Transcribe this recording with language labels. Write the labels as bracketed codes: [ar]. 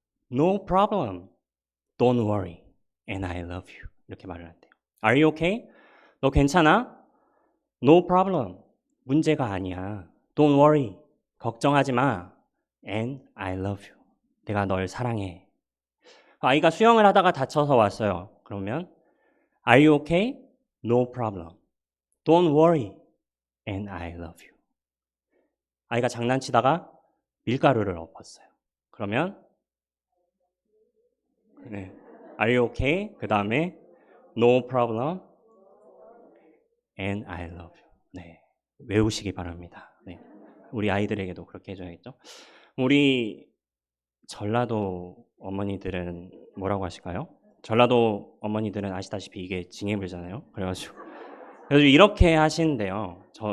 [en] No problem. Don't worry. And I love you. [ko] 이렇게 말을 한대요. [en] Are you okay? [ko] 너 괜찮아? [en] No problem. [ko] 문제가 아니야. [en] Don't worry. [ko] 걱정하지 마. [en] And I love you. [ko] 내가 널 사랑해. 아이가 수영을 하다가 다쳐서 왔어요. 그러면 [en] Are you okay? No problem. Don't worry. And I love you. [ko] 아이가 장난치다가 밀가루를 엎었어요. 그러면 [en] Are you okay? [ko] 그 다음에 [en] No problem. And I love you. [ko] 네, 외우시기 바랍니다. 네, 우리 아이들에게도 그렇게 해줘야겠죠. 우리 전라도 어머니들은 뭐라고 하실까요? 전라도 어머니들은 아시다시피 이게 징해불잖아요. 그래가지고 이렇게 하신대요.